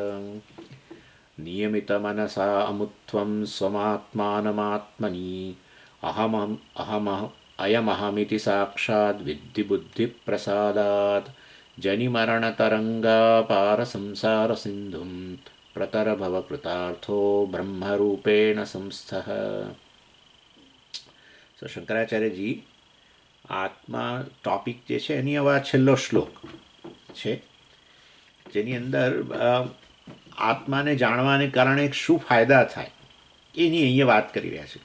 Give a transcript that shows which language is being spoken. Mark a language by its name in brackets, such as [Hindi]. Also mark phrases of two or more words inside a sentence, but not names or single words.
[Sanskrit] नियमितमनसा अमुत्वं स्वमात्मानमात्मनि अयमहमिति साक्षात् विद्धिबुद्धिप्रसादात् जनिमरणतरङ्गापारसंसारसिन्धुं प्रतरभवकृतार्थो ब्रह्मरूपेण संस्थः। [Gujarati] તો શંકરાચાર્યજી આત્મા ટોપિક જે છે એની હવે છેલ્લો શ્લોક છે, જેની અંદર આત્માને જાણવાને કારણે શું ફાયદા થાય એની અહીંયા વાત કરી રહ્યા છે.